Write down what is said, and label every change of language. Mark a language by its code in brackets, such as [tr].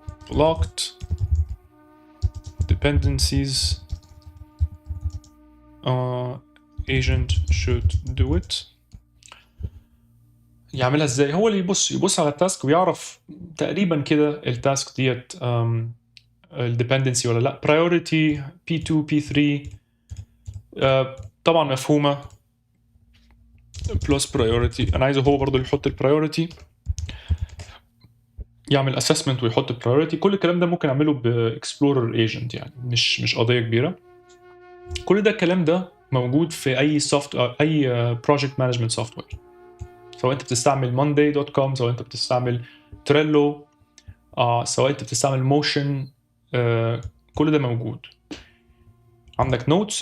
[en] blocked dependencies agent should do it. [ar] يعملها ازاي؟ هو اللي يبص على التاسك ويعرف تقريبا كده التاسك ديت الديبندنسي ولا لا. [en] priority P2 P3 [ar] طبعا مفهومة [en] plus priority. [ar] انا عايزه هو برضو يحط البرايورتي، يعمل assessment ويحط البرايورتي. كل الكلام ده ممكن اعمله باكسبلورر ايجنت، يعني مش قضية كبيرة. كل ده الكلام ده موجود في اي اي بروجكت مانجمنت سوفت وير، سواء انت بتستعمل monday.com، سواء انت بتستعمل تريلو، سواء انت بتستعمل موشن، كل ده موجود. عندك نوتس.